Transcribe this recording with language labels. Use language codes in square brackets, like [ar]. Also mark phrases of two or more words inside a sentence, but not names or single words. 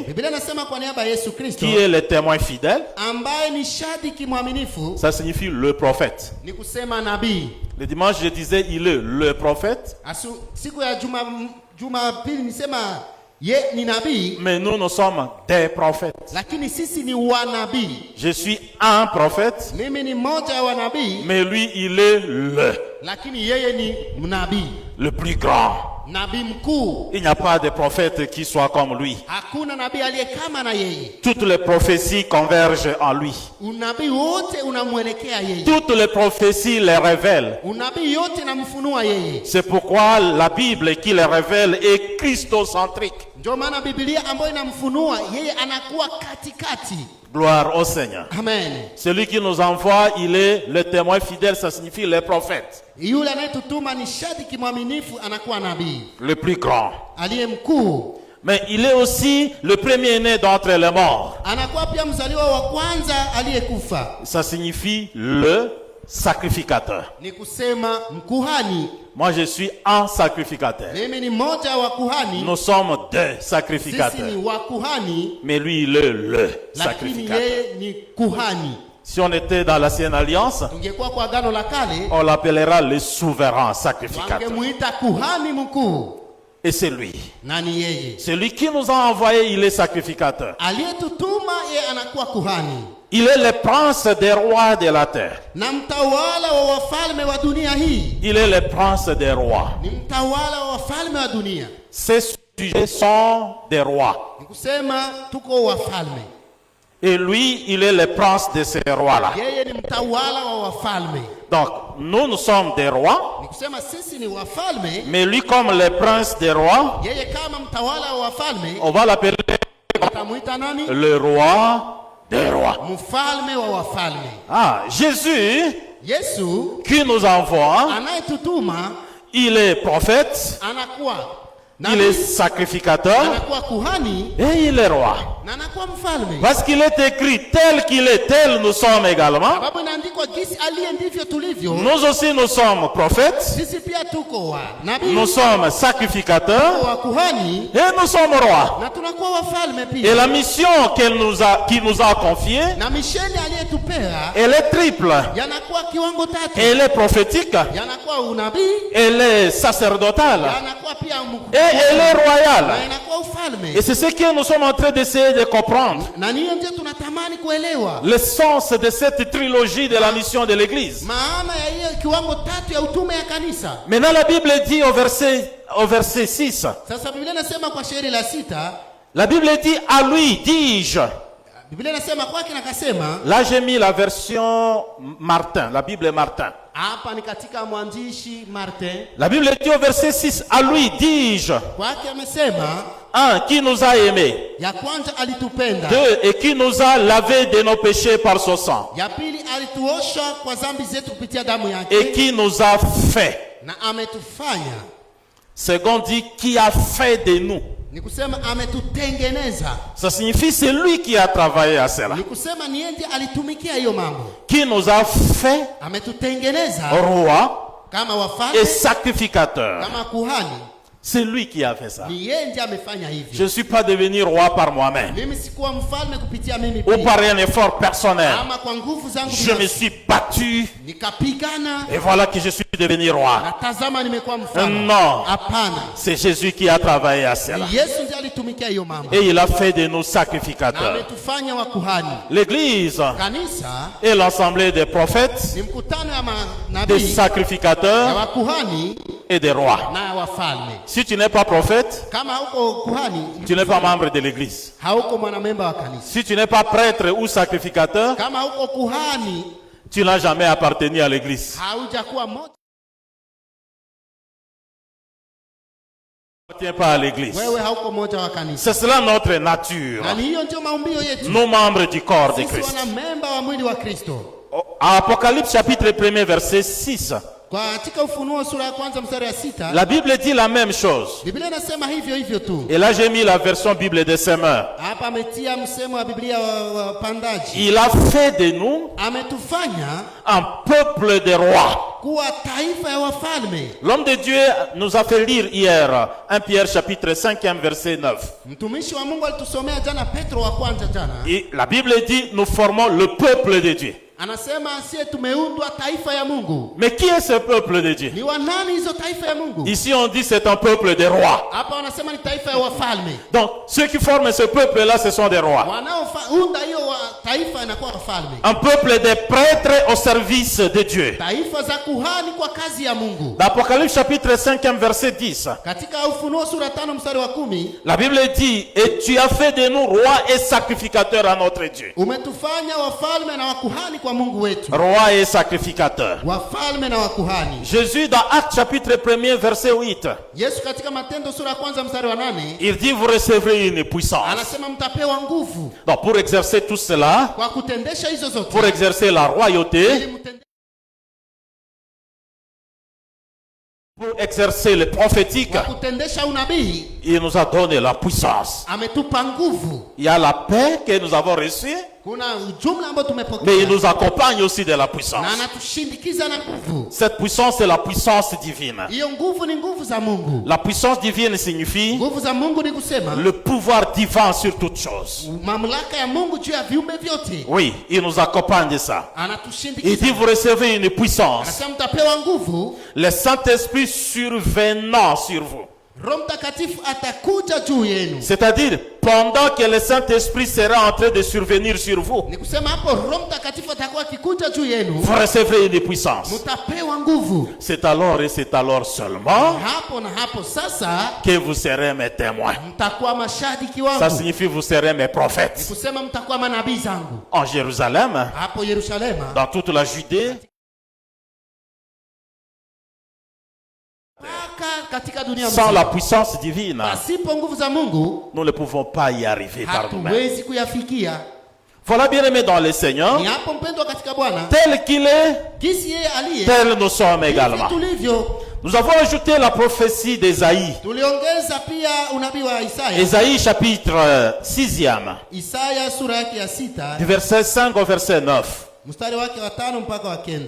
[sw] Biblia inasema kwa niaba ya Yesu Kristo [fr] qui est le témoin fidèle, [sw] ambaye ni shahidi mwaminifu, [fr] ça signifie le prophète. [sw] ni kusema nabii. [fr] Le dimanche, je disais, il est le prophète, [sw] Siku ya Jumapili nisema ye ni nabii, [fr] mais nous sommes des prophètes. [sw] lakini sisi ni wanabii. [fr] Je suis un prophète, [sw] Mimi ni mmoja wa wanabii, [fr] mais lui, il est [sw] lakini yeye ni nabii, [fr] le plus grand. [sw] nabii mkuu. [fr] Il n'y a pas de prophète qui soit comme lui. [sw] Hakuna nabii aliye kama na yeye. [fr] Toutes les prophéties convergent en lui. [sw] Unabii wote unamwelekea yeye. [fr] Toutes les prophéties les révèlent. [sw] Unabii yote namfunua yeye. [fr] C'est pourquoi la Bible qui les révèle est christocentrique. [sw] Ndio maana Biblia ambayo inamfunua yeye anakuwa katikati. [fr] Gloire au Seigneur. [sw] Amen. [fr] Celui qui nous envoie, il est le témoin fidèle, ça signifie le prophète. [sw] Yule anayetutuma ni shahidi mwaminifu, anakuwa nabii [fr] Le plus grand. [sw] aliye mkuu. [fr] Mais il est aussi le premier-né d'entre les morts. [sw] Anakuwa pia mzaliwa wa kwanza aliyekufa. [fr] Ça signifie le sacrificateur. [sw] Ni kusema mkuhani. [fr] Moi, je suis un sacrificateur. [sw] Mimi ni mmoja wa kuhani. [fr] Nous sommes deux [sw] Sisi [fr] sacrificateurs. [sw] ni wa kuhani, [fr] Mais lui, il est le [sw] lakini [fr] sacrificateur. [sw] yeye ni kuhani. [fr] Si on était dans l'ancienne alliance, [sw] tungekuwa kwa agano la kale, [fr] on l'appellera le souverain sacrificateur. [sw] wangemuita kuhani mkuu. [fr] Et c'est lui. [sw] Nani yeye? [fr] C'est lui qui nous a envoyés, il est sacrificateur. [sw] Aliyetutuma yeye anakuwa kuhani. [fr] Il est le prince des rois de la terre. [sw] Na mtawala wa wafalme wa dunia hii. [fr] Il est le prince des rois. [sw] Ni mtawala wa wafalme wa dunia. [fr] Ces sujets sont des rois. [sw] Nikusema tuko wafalme. [fr] Et lui, il est le prince de ces rois-là. [sw] Yeye ni mtawala wa wafalme. [fr] Donc, nous sommes des rois. [sw] Nikusema sisi ni wafalme. [fr] Mais lui, comme le prince des rois, [sw] Yeye kama mtawala wa wafalme. [fr] on va l'appeler [sw] Atamuita nani? [fr] le roi des rois. [sw] Mfalme wa wafalme. [fr] Ah, Jésus, [sw] Yesu [fr] qui nous envoie, [sw] anayetutuma [fr] il est prophète, [sw] anakuwa [fr] il est sacrificateur [sw] anakuwa kuhani [fr] et il est roi. [sw] na anakuwa mfalme. [fr] Parce qu'il est écrit tel qu'il est, tel nous sommes également. [sw] Sababu inaandikwa jinsi aliye ndivyo tulivyo. [fr] Nous aussi, nous sommes prophètes, [sw] Sisi pia tuko wa nabii, [fr] nous sommes sacrificateurs [sw] wa kuhani [fr] et nous sommes rois. [sw] na tunakuwa wafalme [fr] Et [sw] pia. [fr] la mission qui nous a confiée, [sw] Na misheni aliyetupea [fr] elle est triple. [sw] yanakuwa kiwango tatu. [fr] Elle est prophétique, [sw] Yanakuwa unabii, [fr] elle est sacerdotale [sw] yanakuwa pia [fr] et elle est royale. [sw] na inakuwa ufalme. [fr] Et c'est ce que nous sommes en train d'essayer de comprendre. [sw] Na niyo ndio tunatamani kuelewa. [fr] Le sens de cette trilogie de la mission de l'Église. [sw] Maana ya hiyo kiwango tatu ya utume ya kanisa. [fr] Maintenant, la Bible dit au verset 6, [sw] Sasa Biblia inasema kwa shairi la 6, [fr] la Bible dit à lui, dis-je. [sw] Biblia inasema kwake na kasema, [fr] Là, j'ai mis la version Martin, la Bible Martin. [sw] hapa ni katika mwandishi Martin. [fr] La Bible dit au verset 6, à lui, dis-je. [sw] Kwake amesema, [fr] Un, qui nous a aimés. [sw] ya kwanza alitupenda, [fr] Deux, et qui nous a lavés de nos péchés par son sang. [sw] ya pili alituosha kwa dhambi zetu kupitia damu [fr] Et [sw] yake, [fr] qui nous a fait. [sw] na ametufanya. [fr] Second dit, qui a fait de nous. [sw] Ni kusema ametutengeneza. [fr] Ça signifie c'est lui qui a travaillé à cela. [sw] Ni kusema ni yeye ndiye alitumikia hiyo mambo. [fr] Qui nous a fait [sw] Ametutengeneza [fr] roi [sw] kama [fr] et [sw] wafalme, [fr] sacrificateur. [sw] kama kuhani. [fr] C'est lui qui a fait ça. [sw] Ni yeye ndiye amefanya [fr] Je [sw] hivyo. [fr] ne suis pas devenu roi par moi-même [sw] Mimi sikuwa mfalme kupitia mimi [fr] ou [sw] pia, [fr] par un effort personnel. [sw] ama kwa nguvu zangu [fr] Je me [sw] binafsi. [fr] suis battu [sw] Nikapigana [fr] et voilà que je suis devenu roi. [sw] na tazama nimekuwa mfalme. [fr] Non. [sw] Hapana, [fr] C'est Jésus qui a travaillé à cela. [sw] ni Yesu ndiye alitumikia hiyo mambo [fr] Et il a fait de nous [sw] na [fr] sacrificateurs. [sw] ametufanya wakuhani. [fr] L'Église [sw] Kanisa [fr] est l'assemblée des prophètes, [sw] ni mkutano ya [fr] des [sw] manabii, ya [fr] sacrificateurs [sw] wakuhani [fr] et des rois. [sw] na wafalme. [fr] Si tu n'es pas prophète, [sw] Kama hauko kuhani, [fr] tu n'es pas membre de l'Église. [sw] hauko mwanamemba wa kanisa. [fr] Si tu n'es pas prêtre ou sacrificateur, [sw] Kama hauko kuhani, [fr] tu n'as jamais appartenu à l'Église. [sw] haujakuwa moja, [fr] Tu n'appartiens pas à l'Église. [sw] wewe hauko moja wa kanisa. [fr] C'est cela notre nature. [sw] Na ni hiyo ndio maumbio yetu. [fr] Nous, membres du corps de [sw] Sisi [fr] Christ. [sw] wanamemba wa mwili wa Kristo. [fr] Apocalypse chapitre 1 verset 6. [sw] Katika Ufunuo sura ya kwanza mstari ya 6, [fr] La Bible dit la même chose. [sw] Biblia inasema hivyo hivyo tu. [fr] Et là j'ai mis la version Bible des semeurs. [sw] Hapa ametia msemo wa Biblia wa pandaji. [fr] Il a fait de nous [sw] Ametufanya [fr] un peuple de rois. [sw] kuwa taifa ya wafalme. [fr] L'homme de Dieu nous a fait lire hier 1 Pierre chapitre 5 verset 9. [sw] Mtumishi wa Mungu alitusomea jana Petro wa kwanza jana. [fr] Et la Bible dit nous formons le peuple de Dieu. [sw] Anasema sie tumeundwa taifa ya Mungu. [fr] Mais qui est ce peuple de Dieu? [sw] Ni wa nani hizo taifa ya Mungu? [fr] Ici on dit c'est un peuple de rois. [sw] Hapa wanasema ni taifa ya wafalme. [fr] Donc ceux qui forment ce peuple-là, ce sont des rois. [sw] Wanaounda hiyo taifa inakuwa wafalme. [fr] Un peuple de prêtres au service de Dieu. [sw] Taifa za kuhani kwa kazi ya Mungu. [fr] L'Apocalypse chapitre 5 verset 10. [sw] Katika Ufunuo sura 5 mstari wa 10, [fr] La Bible dit, et tu as fait de nous rois et sacrificateurs à notre Dieu. [sw] umetufanya wafalme na wakuhani kwa Mungu wetu. [fr] Rois et sacrificateurs. [sw] Wafalme na wakuhani. [fr] Jésus dans Actes chapitre 1 verset 8. [sw] Yesu katika Matendo sura ya kwanza mstari wa 8 [fr] Il dit, vous recevrez une puissance. [sw] anasema mtapewa nguvu [fr] Donc pour exercer tout cela, [sw] kwa kutendesha hizo zote. [fr] pour exercer la royauté, [sw] Ili mtende- [fr] pour exercer le prophétique, [sw] kwa kutendesha unabii [fr] il nous a donné la puissance. [sw] ametupa nguvu. [fr] Il y a la paix que nous avons reçue, [sw] Kuna ujumla ambao tumepokea. [fr] Mais il nous accompagne aussi de la puissance. [sw] Na anatushindikiza na nguvu. [fr] Cette puissance, c'est la puissance divine. [sw] Hiyo nguvu ni nguvu za Mungu. [fr] La puissance divine signifie [sw] Nguvu za Mungu ni kusema [fr] le pouvoir divin sur toutes choses. [sw] mamlaka ya Mungu juu ya viumbe vyote. [fr] Oui, il nous accompagne de ça. [sw] Anatushindikiza. [fr] Il dit vous recevez une puissance. [sw] Anasema mtapewa nguvu. [fr] Le Saint-Esprit survenant sur vous. [sw] Roho Mtakatifu atakuja juu yenu. [fr] C'est-à-dire, pendant que le Saint-Esprit sera en train de survenir sur vous, [sw] Ni kusema hapo Roho Mtakatifu atakuwa akikuja juu yenu. [fr] vous recevrez une puissance. [sw] Mtapewa nguvu. [fr] C'est alors et c'est alors seulement [sw] Hapo na hapo sasa [fr] que vous serez mes témoins. [sw] mtakuwa mashahidi [fr] Ça [sw] wangu. [fr] signifie vous serez mes [sw] Ni [fr] prophètes. [sw] kusema mtakuwa manabii zangu. [fr] En Jérusalem, [sw] Hapo Yerusalema, [fr] dans toute la Judée, [sw] katika dunia [fr] sans la [sw] mzima. [fr] puissance divine, [sw] Pasipo nguvu za Mungu [fr] nous ne pouvons pas y arriver par nous-mêmes. [sw] hatuwezi kuyafikia. [fr] Voilà, bien-aimés dans le Seigneur, [sw] Ni hapo mpendwa katika Bwana, [fr] tel qu'il est, [sw] jinsi yeye aliye, [fr] tel nous sommes [sw] hivi [fr] également. [sw] tulivyo. [fr] Nous avons ajouté la prophétie d'Ésaïe. [sw] Tuliongeza pia unabii wa Isaya. [fr] Ésaïe chapitre 6e, [sw] Isaya sura yake ya 6 [fr] du verset 5 au verset 9. [sw] mstari wake wa 5 mpaka wa 9.